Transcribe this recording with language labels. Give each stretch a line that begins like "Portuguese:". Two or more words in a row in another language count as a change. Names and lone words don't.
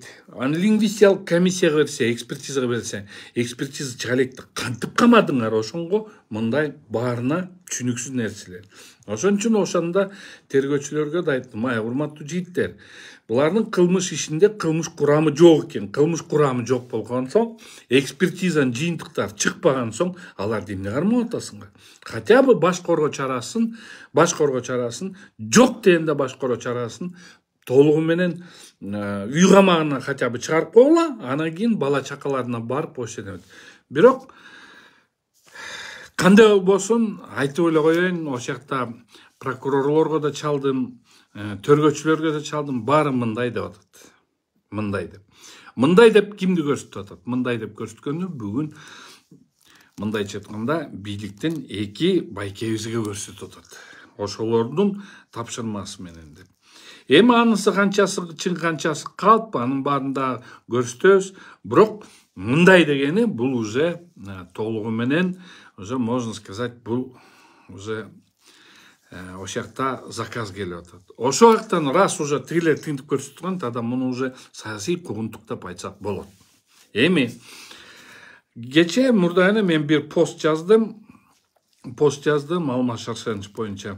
Kyrgyz: Аны лингвистиялык комиссияга берсе, экспертизага берсе, экспертиза чыга электи кантип камадыңар, ошонго мындай баарына түшүнүксүз нерселер. Ошон үчүн ошондо тергөөчүлөргө да айттым, ай урматтуу жигиттер, булардын кылмыш ишинде кылмыш курамы жок экен. Кылмыш курамы жок болгон соң, экспертизанын жыйынтыктары чыкпаган соң, аларды эмне кармап атасыңар?
Russian: Хотя бы
Kyrgyz: башкоргоо чарасын жок дегенде башкоргоо чарасын толугу менен үй камагына
Russian: хотя бы
Kyrgyz: чыгарып койгула, анан кийин бала чакаларына барып ошо эметет. Бирок кандай болсун айтып эле коеюн, ошол жакта прокурорлорго да чалдым, тергөөчүлөргө да чалдым, баары мындай деп атат. Мындай деп кимди көрсөтүп атат? Мындай деп көрсөткөндө бүгүн мындайча айтканда бийликтен эки байкебизге көрсөтүп атат. Ошолордун тапшырмасы менен деп. Эми анысы канчасы чын канчасы калп, анын баарын да көрсөтөбүз. Бирок мындай дегени бул уже толугу менен,
Russian: уже можно сказать,
Kyrgyz: бул уже ошол жакта заказ келип атат. Ошол жактан
Russian: раз уже
Kyrgyz: тигилер тинтип көрсөтүп турган, тада муну уже саясий куугунтук деп айтсак болот. Эми кече мурда мен бир пост жаздым Алмаз Шаршенович боюнча.